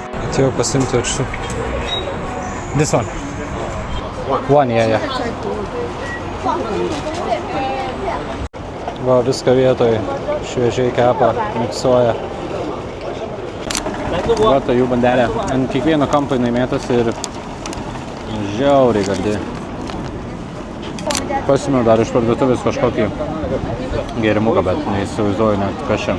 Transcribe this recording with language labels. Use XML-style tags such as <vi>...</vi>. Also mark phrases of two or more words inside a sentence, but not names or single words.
<lt>Tai jau pasimti ir šių.</lt> <en>This one. One, yeah.</en> <lt>Va, viską vietoj šviežiai kepa, miksuoja. Va, tai jų bandelė. Ant kiekvieno kampo jinai mėtosi ir žiauriai gardi. Pasimiau dar iš parduotuvės kažkokį gėrimuką, bet neįsivaizduoju net kas čia.</lt>